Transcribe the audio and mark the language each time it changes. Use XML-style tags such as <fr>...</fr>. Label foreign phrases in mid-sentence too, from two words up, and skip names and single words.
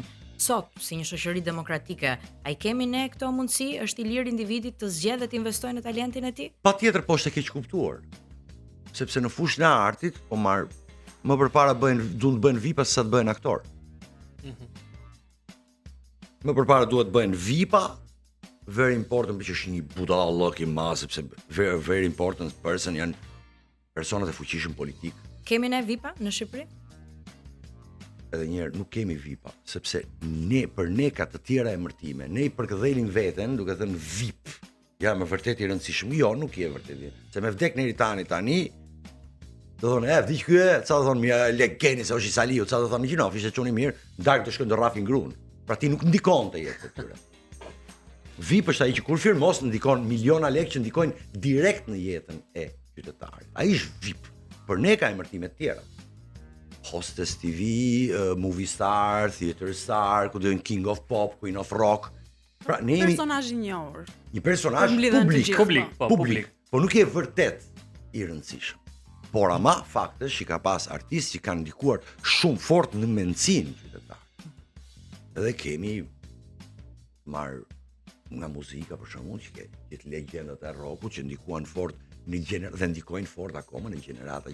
<sq>Sot, si një shoqëri demokratike, ai kemi ne këto mundësi? Është i lirë individit të zgjedhë dhe të investojë në talentin e tij? Patjetër, po është e keq kuptuar. Sepse në fushën e artit, po më përpara duan të bëhen VIP-a sa të bëhen aktor. Më përpara duhet të bëhen VIP-a.</sq> <en>Very important</en> <sq>që është një budallëk i madh, sepse</sq> <en>very important person</en> <sq>janë personat e fuqishëm politik. Kemi ne VIP-a në Shqipëri? Edhe një herë nuk kemi VIP-a, sepse për ne ka të tjera emërtime. Ne i përkëdhelin veten duke thënë VIP. Ja, më vërtet i rëndësishëm. Jo, nuk je vërtet. Se me vdek Neritani tani, do thonë, vdiq ky, ça do thonë, mja legeni se është i Saliu, ça do thonë, gjinof, ishte çuni mirë, darkë të shkojnë të rrafin gruan. Pra ti nuk ndikonte jetë të tyre. VIP është ai që kur firmos ndikon miliona lekë që ndikojnë direkt në jetën e qytetarit. Ai është VIP. Por ne ka emërtime të tjera.</sq> <en>Hostess TV, movie star, theater star,</en> <sq>ku do një</sq> <en>king of pop, queen of rock.</en> <sq>Pra ne jemi personazh i njohur. Një personazh publik. po nuk je vërtet i rëndësishëm. Por ama fakti është që ka pas artistë që kanë ndikuar shumë fort në mendsinë qytetare. Edhe kemi marr nga muzika për shembull që këtë legjendat e rockut që ndikuan fort dhe ndikojnë fort akoma në gjenerata.</sq>